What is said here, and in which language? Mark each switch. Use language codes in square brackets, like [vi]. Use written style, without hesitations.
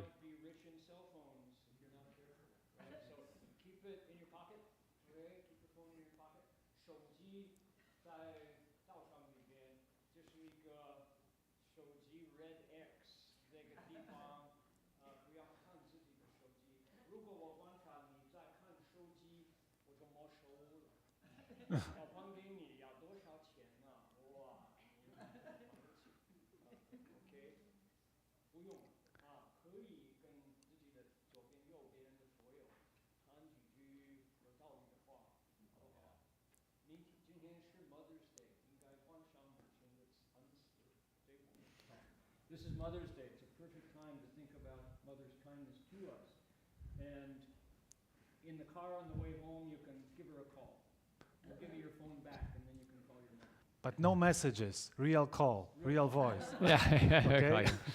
[en] Might be rich in cell phones if you're not careful, right? So keep it in your pocket, okay? Keep your phone in your pocket. [zh] 手机在道场里边这个手机 Red X 这个地方，不要看自己的手机。如果我观察你在看手机，我就没收了。我还给你要多少钱呢？哇，你买不起。 OK， 不用啊，可以跟自己的左边、右边的所有谈几句有道理的话，好不好？今天是 Mother's Day， 应该观赏母亲的恩慈，这方面。 [en] This is Mother's Day. It's a perfect time to think about Mother's kindness to us. And in the car on the way home, you can give her a call. We'll give you your phone back, and then you can call your mom. But no messages, real call, real voice. Yeah, Okay.